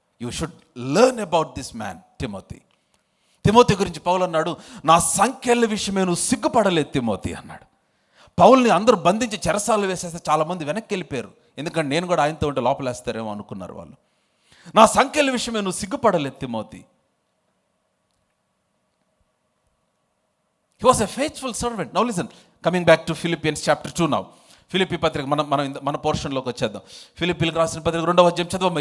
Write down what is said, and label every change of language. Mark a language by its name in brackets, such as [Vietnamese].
[English] You should learn about this man Timothy. [Telugu] Timothy గురించి పౌలు అన్నాడు, నా సంఖ్యల విషయమే నువ్వు సిగ్గుపడలేదు తిమోతి అన్నాడు. పౌల్ని అందరూ బంధించి చెరసాలు వేసేస్తే చాలామంది వెనక్కి వెళ్ళిపోయారు. ఎందుకంటే నేను కూడా ఆయనతో ఉంటే లోపలేస్తారేమో అనుకున్నారు వాళ్ళు. నా సంఖ్యల విషయమే నువ్వు సిగ్గుపడలేదు Timothy. [English] He was a faithful servant. Now listen, coming back to Philippians chapter 2 now. [Telugu] Philippi పత్రిక మన పోర్షన్లోకి వచ్చేద్దాం. ఫిలిప్పీలకు రాసిన పత్రిక 2వ అధ్యాయం చదవము.